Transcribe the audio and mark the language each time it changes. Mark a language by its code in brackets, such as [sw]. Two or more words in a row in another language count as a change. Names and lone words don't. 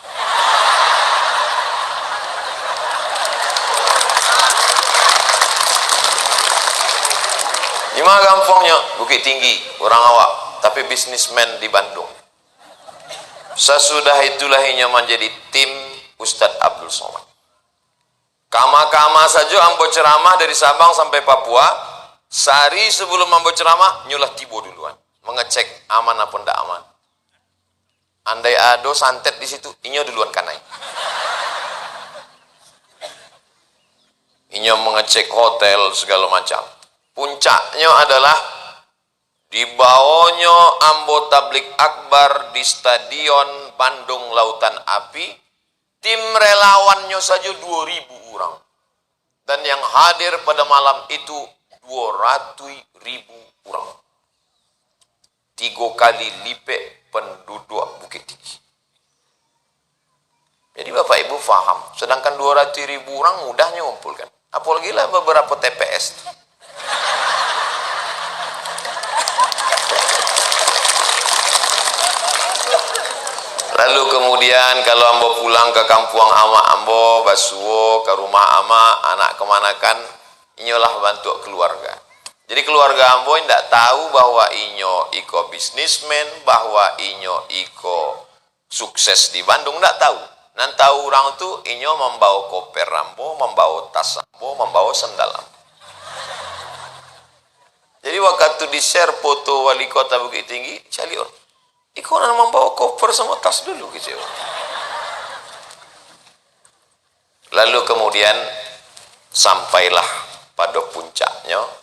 [id] Gimana gampangnya? Bukit Tinggi, orang awak, tapi bisnismen di Bandung. Sesudah itu lahirnya menjadi tim Ustadz Abdul Somad. [min] Kama-kama saja ambo ceramah dari Sabang sampai Papua. [id] Sehari sebelum [min] ambo ceramah, nyulah tibo duluan, mengecek aman apa ndak aman. Andai [id] ada santet di situ, [min] inyo duluan kanai. Inyo mengecek hotel segala macam. [id] Puncaknya adalah dibawanya ambo tablik akbar di Stadion Bandung Lautan Api. Tim relawannya saja 2.000 orang. Dan yang hadir pada malam itu 200.000 orang. 3 kali lipat penduduk Bukit Tinggi. Jadi Bapak Ibu faham, sedangkan 200.000 orang mudahnya ngumpulkan. Apalagi lah beberapa TPS. [min] Lalu kemudian kalau ambo pulang ke kampung ama ambo, basuo ke rumah ama, anak kemanakan, inyolah bantu keluarga. [id] Jadi keluarga ambo tidak tahu bahwa [min] inyo iko [id] bisnismen, bahwa [min] inyo iko [id] sukses di Bandung, tidak tahu. [min] Nan tahu orang tu inyo membawa koper ambo, membawa tas ambo, membawa sendal ambo. [id] Jadi waktu di share foto wali kota Bukit Tinggi, cari orang. [min] Iko nak membawa koper sama tas dulu gitu. Lalu kemudian sampailah pada puncaknya.